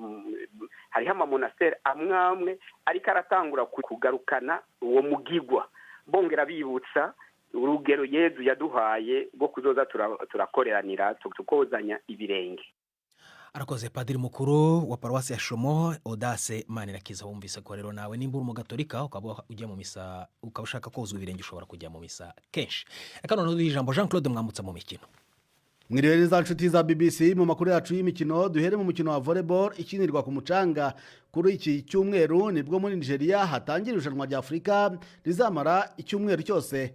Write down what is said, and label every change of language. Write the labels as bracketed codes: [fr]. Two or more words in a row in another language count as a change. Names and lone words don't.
[rn] Hariho amamonasteri amwe ariko aratangura kugarukana uwo mugigwa, bongera bibutsa urugero Yezu yaduhaye rwo kuzoza turakoreranira tukozanya ibirenge. Arakoze Padiri mukuru wa paruwasi ya Shomo Audace Manirakiza. Wumvise ko rero nawe nimba uri umugatolika ukaba ujya mu misa, ukaba ushaka kozwa ibirenge, ushobora kujya mu misa kenshi. [rw] Reka noneho ijambo Jean Claude Mwambutsa mu mikino. Mwiriwe neza nshuti za BBC, mu makuru yacu y'imikino duhere mu mukino wa volleyball ikinirwa ku mucanga. Kuri iki cyumweru nibwo muri Nigeria hatangira irushanwa rya Afurika rizamara icyumweru cyose.